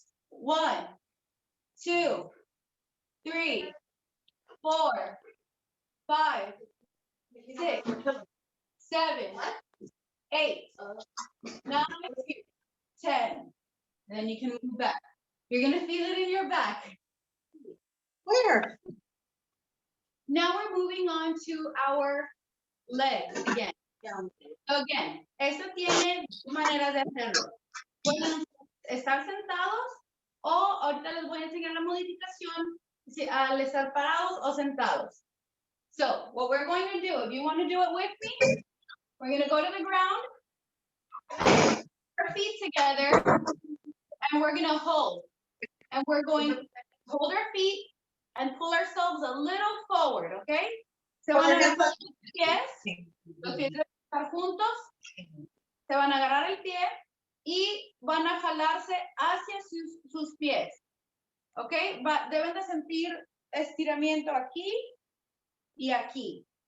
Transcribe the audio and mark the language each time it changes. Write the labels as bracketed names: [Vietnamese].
[English] 1, 2, 3, 4, 5, 6, 7, 8, 9, 10. Then you can move back. You're gonna feel it in your back. Where? Now we're moving on to our legs again. So again, [Spanish] esto tiene maneras de hacerlo. Pueden estar sentados o ahorita les voy a enseñar la modificación al estar parados o sentados. [English] So what we're going to do, if you want to do it with me, we're going to go to the ground, our feet together, and we're going to hold. And we're going to hold our feet and pull ourselves a little forward, okay? [Spanish] Se van a agarrar los pies, los pies deben estar juntos, se van a agarrar el pie y van a jalarse hacia sus pies, ¿ok? Deben de sentir estiramiento aquí y aquí.